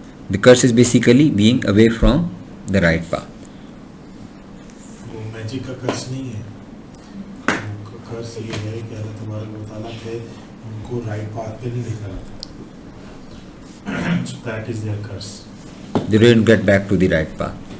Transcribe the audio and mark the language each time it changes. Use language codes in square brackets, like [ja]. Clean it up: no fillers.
[en] The curse is basically being away from the right path. [hi] Magic का कर्ज नहीं है, कर्ज ये है कि अल्लाह तबारक व तआला के उनको राइट पाथ पे नहीं लेकर आता. [en] So that is their curse. They didn't get back to the right path.